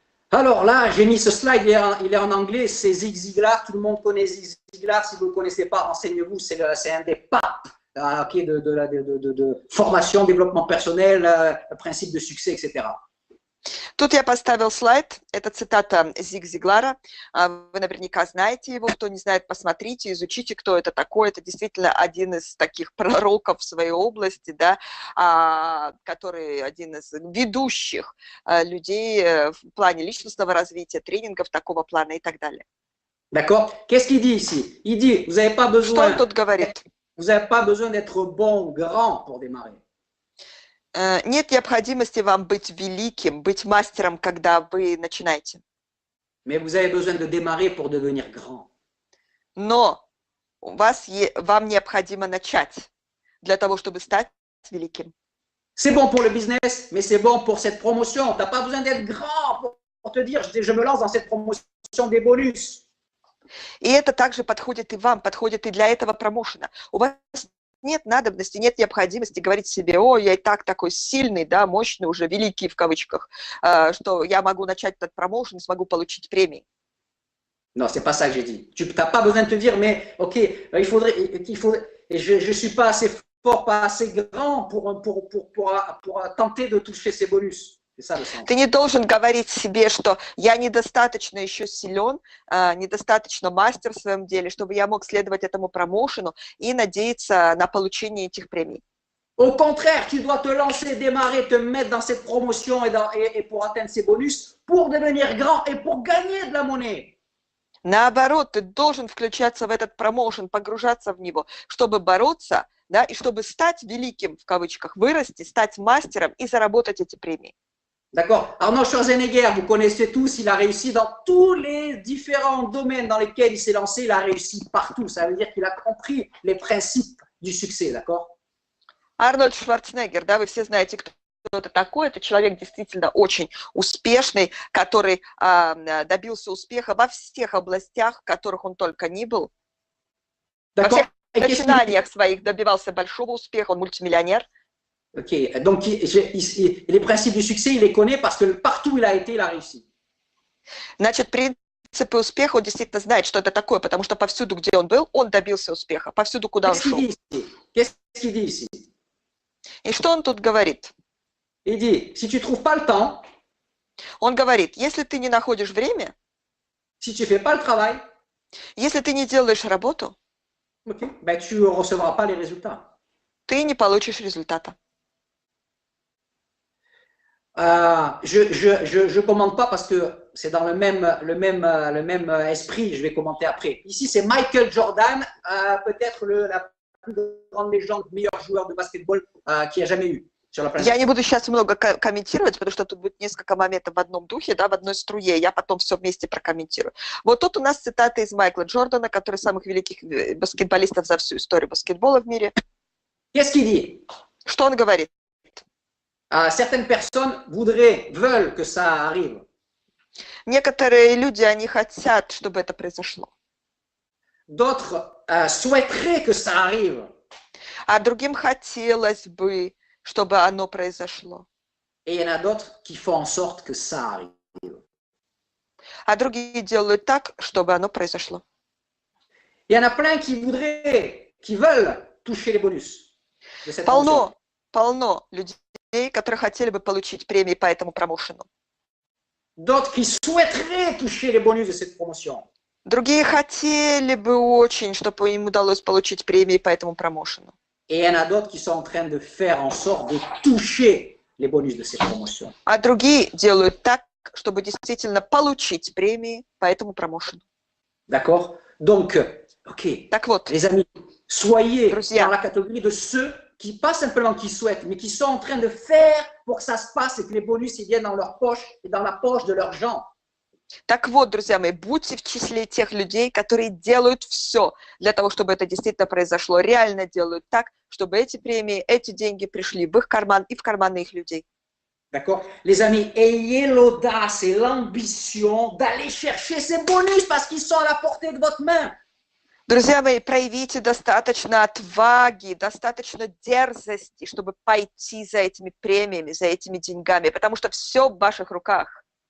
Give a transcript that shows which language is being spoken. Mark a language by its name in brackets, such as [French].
[French] Alors là, j'ai mis ce slide, il est en anglais, c'est Zig Ziglar, tout le monde connaît Zig Ziglar, si vous ne le connaissez pas, renseignez-vous, c'est un des papes de formation, développement personnel, principe de succès, etc. [Russian] Тут я поставил слайд, это цитата Зиг Зиглара, вы наверняка знаете его, кто не знает, посмотрите, изучите, кто это такой, это действительно один из таких пророков в своей области, да, который один из ведущих людей в плане личностного развития, тренингов такого плана и так далее. [French] D'accord? Qu'est-ce qu'il dit ici? Il dit, vous n'avez pas besoin, [Russian] что он тут говорит? [French] Vous n'avez pas besoin d'être bon, grand pour démarrer. [Russian] Нет необходимости вам быть великим, быть мастером, когда вы начинаете. [French] Mais vous avez besoin de démarrer pour devenir grand. [Russian] Но вам необходимо начать для того, чтобы стать великим. [French] C'est bon pour le business, mais c'est bon pour cette promotion. Tu n'as pas besoin d'être grand pour te dire, je me lance dans cette promotion des bonus. [Russian] И это также подходит и вам, подходит и для этого промоушена. У вас нет надобности, нет необходимости говорить себе, о, я и так такой сильный, да, мощный, уже великий в кавычках, что я могу начать этот промоушен и смогу получить премии. [French] Non, c'est pas ça que j'ai dit. Tu n'as pas besoin de te dire, mais ok, il faudrait je suis pas assez fort, pas assez grand pour tenter de toucher ces bonus. C'est ça le sens. [Russian] Ты не должен говорить себе, что я недостаточно еще силен, недостаточно мастер в своем деле, чтобы я мог следовать этому промоушену и надеяться на получение этих премий. [French] Au contraire, tu dois te lancer, démarrer, te mettre dans cette promotion et pour atteindre ces bonus, pour devenir grand et pour gagner de la monnaie. [Russian] Наоборот, ты должен включаться в этот промоушен, погружаться в него, чтобы бороться, да, и чтобы стать великим, в кавычках, вырасти, стать мастером и заработать эти премии. [French] D'accord. Arnold Schwarzenegger, vous connaissez tous, il a réussi dans tous les différents domaines dans lesquels il s'est lancé, il a réussi partout. Ça veut dire qu'il a compris les principes du succès, d'accord? [Russian] Арнольд Шварценеггер, да, вы все знаете, кто это такой. Это человек действительно очень успешный, который добился успеха во всех областях, в которых он только ни был. Во всех начинаниях своих добивался большого успеха, он мультимиллионер. [French] Ok, donc les principes du succès, il les connaît parce que partout où il a été, il a réussi. [Russian] Значит, принципы успеха, он действительно знает, что это такое, потому что повсюду, где он был, он добился успеха, повсюду, куда он шел. [French] Qu'est-ce qu'il dit ici? [Russian] И что он тут говорит? [French] Il dit, si tu trouves pas le temps, [Russian] он говорит, если ты не находишь время, [French] si tu fais pas le travail, [Russian] если ты не делаешь работу, [French] okay, ben tu ne recevras pas les résultats. [Russian] Ты не получишь результата. [French] Je commande pas parce que c'est dans le même esprit, je vais commenter après. Ici, c'est Michael Jordan, peut-être la plus grande légende, meilleur joueur de basketball qu'il y a jamais eu sur la planète. [Russian] Я не буду сейчас много комментировать, потому что тут будет несколько моментов в одном духе, да, в одной струе, я потом все вместе прокомментирую. Вот тут у нас цитата из Майкла Джордана, который самых великих баскетболистов за всю историю баскетбола в мире. [French] Qu'est-ce qu'il dit? [Russian] Что он говорит? [French] Certaines personnes veulent que ça arrive. [Russian] Некоторые люди, они хотят, чтобы это произошло. [French] D'autres souhaiteraient que ça arrive. [Russian] А другим хотелось бы, чтобы оно произошло. [French] et il y en a d'autres qui font en sorte que ça arrive. [Russian] А другие делают так, чтобы оно произошло. [French] Il y en a plein qui veulent toucher les bonus de cette promotion. [Russian] Полно людей, которые хотели бы получить премии по этому промоушену. [French] D'autres qui souhaiteraient toucher les bonus de cette promotion. [Russian] Другие хотели бы очень, чтобы им удалось получить премии по этому промоушену. [French] Et il y en a d'autres qui sont en train de faire en sorte de toucher les bonus de ces promotions. [Russian] А другие делают так, чтобы действительно получить премии по этому промоушену. [French] D'accord? Donc, ok, [Russian] Так вот, [French] les amis, soyez [Russian] Друзья. [French] dans la catégorie de ceux qui, pas simplement qui souhaitent, mais qui sont en train de faire pour que ça se passe et que les bonus ils viennent dans leur poche et dans la poche de leurs gens. [Russian] так вот, друзья мои, будьте в числе тех людей, которые делают все для того, чтобы это действительно произошло, реально делают так, чтобы эти премии, эти деньги пришли в их карман и в карманы их людей. [French] D'accord? Les amis, ayez l'audace et l'ambition d'aller chercher ces bonus parce qu'ils sont à la portée de votre main. [Russian] Друзья мои, проявите достаточно отваги, достаточно дерзости, чтобы пойти за этими премиями, за этими деньгами, потому что все в ваших руках.